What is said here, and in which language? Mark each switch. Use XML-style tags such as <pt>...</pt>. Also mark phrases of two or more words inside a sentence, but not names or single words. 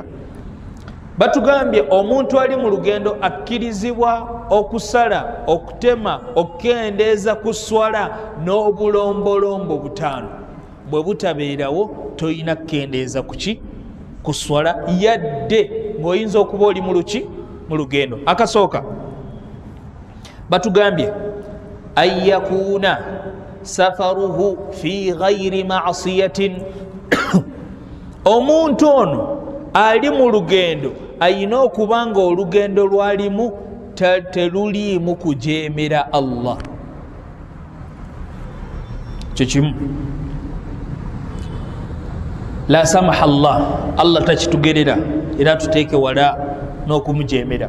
<lg>Batugambye omuntu ali mu lugendo akkirizibwa okusala, okutema, okukendeeza ku swala n'obulombolombo 5. Bwe butabeerawo toyina kukendeeza ku ki, ku swala, yadde ng'oyinza okuba oli mu luki, mu lugendo. Akasooka batugambye</lg> <ar>أن يكون سفره في غير معصية.</ar> <lg>Omuntu ono ali mu lugendo ayina okuba nga olugendo lwalimu teruliimu kujeemera Allah. Kyekimu.</lg> <ar>لا سمح الله</ar> <lg>takitugerera era tuteeke wala n'okumujeemera.</lg>